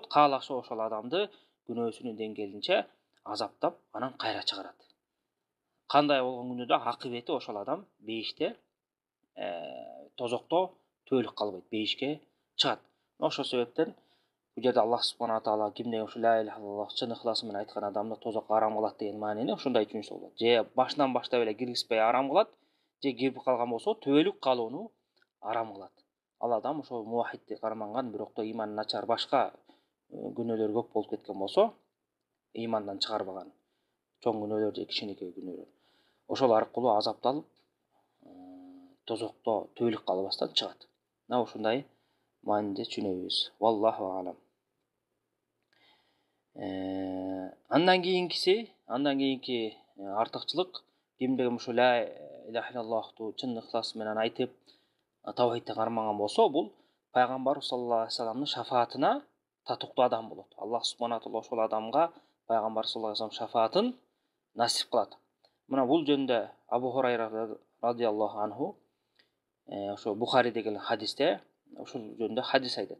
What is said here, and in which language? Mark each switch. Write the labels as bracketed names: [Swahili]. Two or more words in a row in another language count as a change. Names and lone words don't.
[Kyrgyz] Кааласа ошол адамды күнөөсүнүн деңгээлинче азаптап, анан кайра чыгарат. Кандай болгон күнү да акыбети ошол адам бейиште, тозокто төөлүк калбайт, бейишке чыгат. Ошол себептен бул жерде [Arabic] الله سبحانه تعالى [Kyrgyz] кимде ошо [Arabic] لا إله إلا الله [Kyrgyz] чын ыхласы менен айткан адамды тозокко арам кылат деген маанини ушундай түшүнсө болот. Же башынан баштап эле киргизбей арам кылат, же кирип калган болсо төөлүк калууну арам кылат. Ал адам ошол муваххидти карманган, бирок да иманы начар башка күнөөлөр көп болуп кеткен болсо, имандан чыгарбаган чоң күнөөлөр же кичинекей күнөөлөр, ошол аркылуу азапталып, тозокто төөлүк калбастан чыгат. Мына ушундай мааниде түшүнөбүз. [Arabic] والله أعلم. [Kyrgyz] Андан кийинки артыкчылык, кимде ким ушул [Arabic] لا إله إلا الله [Kyrgyz] чын ыхлас менен айтып, тавхидти кармаган болсо, бул пайгамбар [Arabic] صلى الله عليه وسلم [Kyrgyz] шафаатына татыктуу адам болот. [Arabic] الله سبحانه تعالى [Kyrgyz] ошол адамга пайгамбар [Arabic] صلى الله عليه وسلم [Kyrgyz] шафаатын насип кылат. Мына бул жөнүндө Абу Хурайра [Arabic] رضي الله عنه [Kyrgyz] ошо Бухариде келген хадисте ошол жөнүндө хадис айтат.